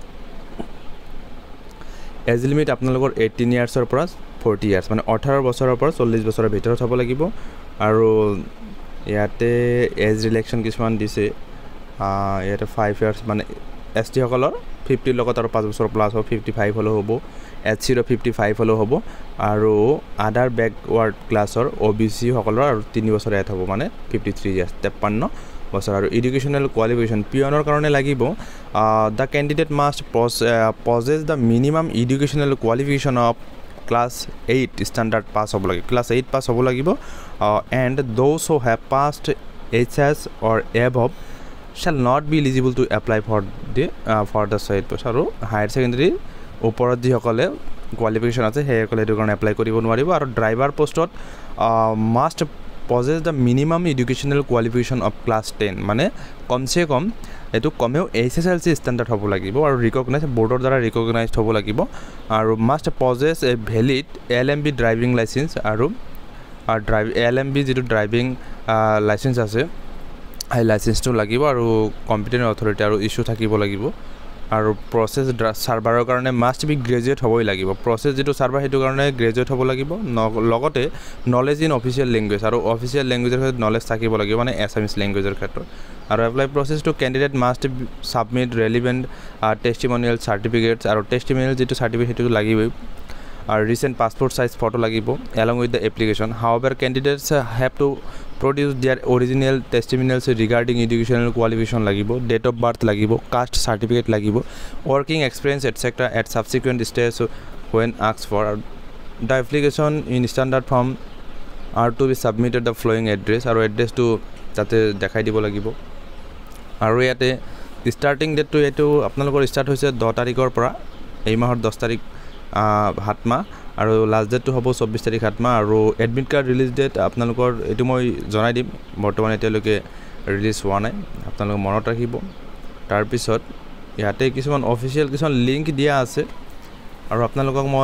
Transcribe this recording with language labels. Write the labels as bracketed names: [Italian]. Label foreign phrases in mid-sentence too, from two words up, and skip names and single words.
[English] age limit [Assamese] আপোনালোকৰ 18 ইয়াৰ্ছৰ পৰা 40 ইয়াৰ্ছ মানে 18 বছৰৰ পৰা 40 বছৰৰ ভিতৰত হ'ব লাগিব আৰু ইয়াতে [English] age relaxation [Assamese] কিছুমান দিছে ইয়াতে 5 ইয়াৰ্ছ মানে এসটি সকলৰ 50 লগত আৰু 5 বছৰ প্লাস হ'ব 55 হলো হ'ব এসসি ৰ 55 হলো হ'ব আৰু [English] other backward class [Assamese] ওবিসি সকলৰ আৰু 3 বছৰ এট হ'ব মানে 53 ইয়াৰ্ছ 53 বছৰ আৰু [English] educational qualification [Assamese] পিয়নৰ কাৰণে লাগিব the [English] candidate must possess the minimum educational qualification of class 8 standard pass [Assamese] হ'ব লাগিব [English] class 8 pass [Assamese] হ'ব লাগিব [English] and those who have passed HS or above shall not be eligible to apply for the said post [Assamese] আৰু [English] higher secondary [Assamese] ওপৰত যিসকলে কোৱালিফিকেশ্যন আছে সেইসকলে এইটো কাৰণে এপ্লাই কৰিব নোৱাৰিব আৰু [English] driver post must possess the minimum educational qualification of class 10 [Assamese] মানে কমসে কম এটো কমেও [English] SSLC standard [Assamese] হ'ব লাগিব আৰু [English] recognise board [Assamese] দ্বাৰা ৰিকগনাইজড হ'ব লাগিব আৰু [English] must possess a valid LMB driving licence [Assamese] আৰু LMB যেটো [English] driving licence [Assamese] আছে এই লাইসেন্সটো লাগিব আৰু [English] competent authority [Assamese] আৰু ইস্যু থাকিব লাগিব আৰু [English] process server [Assamese] কাৰণে [English] must be graduate [Assamese] হ'বই লাগিব প্ৰসেস যেটো সাৰ্ভাৰ হেতু কাৰণে গ্ৰেজুৱেট হ'ব লাগিব লগতে [English] knowledge in official language [Assamese] আৰু [English] official language [Assamese] ক্ষেত্ৰত নলেজ থাকিব লাগিব মানে [English] Assamese language [Assamese] ক্ষেত্ৰত আৰু [English] apply process to candidate must submit relevant testimonial certificates [Assamese] আৰু টেষ্টিমনিয়েল যেটো সাৰ্টিফিকেট হেতু লাগিবই আৰু [English] recent passport size photo লাগিব along with the application however candidates have to produce their original testimonials regarding educational qualification লাগিব date of birth লাগিব caste certificate লাগিব working experience etc at subsequent stage when asked for the application in standard form are to be submitted the following address [Assamese] আৰু address to তাতে দেখাই দিব লাগিব আৰু ইয়াতে [English] starting date [Assamese] to এটো আপোনালোকৰ স্টার্ট হৈছে 10 তাৰিখৰ পৰা এই মাহৰ 10 তাৰিখ 7 মাহ আৰু [English] last date [Assamese] হ'ব 24 তাৰিখ 7 মাহ আৰু [English] admit card release date [Assamese] আপোনালোকৰ এটো মই জনাই দিম বৰ্তমান এতিয়ালৈকে ৰিলিজ হোৱা নাই আপোনালোক মনত ৰাখিব তাৰ পিছত ইয়াতে কিছুমান অফিচিয়েল কিছুমান লিংক দিয়া আছে আৰু আপোনালোকক মই